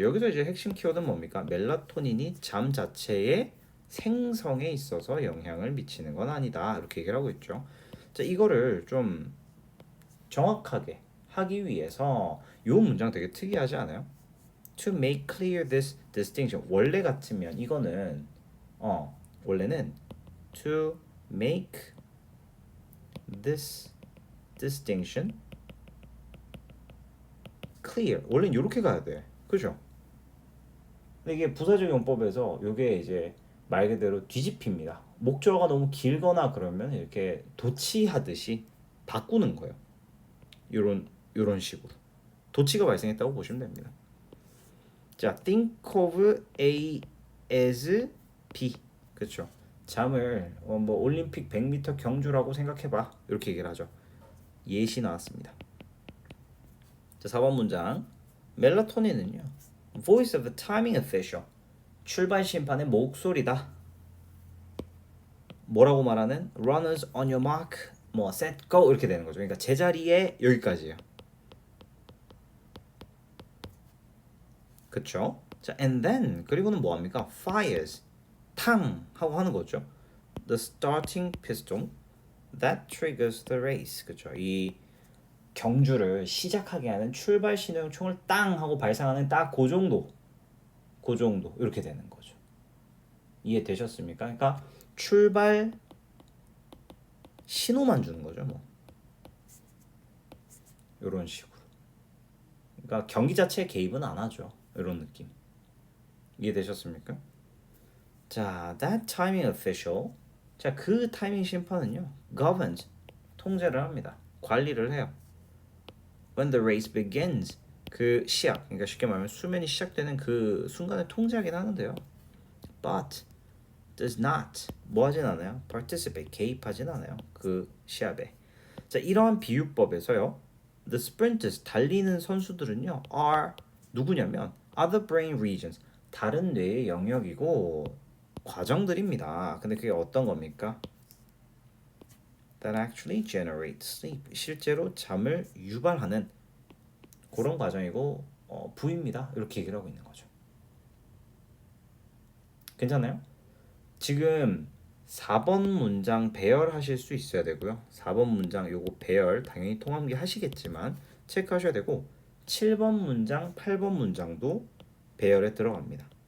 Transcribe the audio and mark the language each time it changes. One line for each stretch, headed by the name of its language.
Korean: 여기서 이제 핵심 키워드는 뭡니까? 멜라토닌이 잠 자체의 생성에 있어서 영향을 미치는 건 아니다. 이렇게 얘기를 하고 있죠. 자, 이거를 좀 정확하게 하기 위해서 이 문장 되게 특이하지 않아요?
English: To make clear this distinction.
Korean: 원래 같으면 이거는 원래는
English: to make this distinction clear.
Korean: 원래는 이렇게 가야 돼. 그죠? 근데 이게 부사적 용법에서 이게 이제 말 그대로 뒤집힙니다. 목적어가 너무 길거나 그러면 이렇게 도치하듯이 바꾸는 거예요. 요런 식으로 도치가 발생했다고 보시면 됩니다.
English: 자, think of A as B.
Korean: 그렇죠. 잠을 뭐 올림픽 100m 경주라고 생각해봐. 이렇게 얘기를 하죠. 예시 나왔습니다. 자, 4번 문장. 멜라토닌은요.
English: Voice of the timing official.
Korean: 출발 심판의 목소리다. 뭐라고 말하는?
English: Runners on your mark.
Korean: 뭐
English: set go
Korean: 이렇게 되는 거죠. 그러니까 제자리에 여기까지예요. 그쵸? 자,
English: and then
Korean: 그리고는 뭐 합니까? Fires 탕 하고 하는 거죠.
English: The starting piston that triggers the race.
Korean: 그쵸? 이 경주를 시작하게 하는 출발 신호용 총을 땅 하고 발사하는 딱 그 정도 이렇게 되는 거죠. 이해되셨습니까? 그러니까 출발 신호만 주는 거죠, 뭐. 이런 식으로. 그러니까 경기 자체에 개입은 안 하죠. 이런 느낌. 이해되셨습니까? 자,
English: that timing official.
Korean: 자, 그 타이밍 심판은요. governs 통제를 합니다. 관리를 해요.
English: When the race begins
Korean: 그 시작, 그러니까 쉽게 말하면 수면이 시작되는 그 순간에 통제하긴 하는데요.
English: But does not
Korean: 뭐 하진 않아요. participate 개입하진 않아요. 그 시합에. 자, 이러한 비유법에서요.
English: The sprinters
Korean: 달리는 선수들은요. are 누구냐면
English: other brain regions
Korean: 다른 뇌의 영역이고 과정들입니다. 근데 그게 어떤 겁니까?
English: That actually generate sleep.
Korean: 실제로 잠을 유발하는 그런 과정이고 부입니다. 이렇게 얘기를 하고 있는 거죠. 괜찮아요? 지금 4번 문장 배열하실 수 있어야 되고요. 4번 문장 요거 배열 당연히 통함기 하시겠지만 체크하셔야 되고 7번 문장, 8번 문장도 배열에 들어갑니다.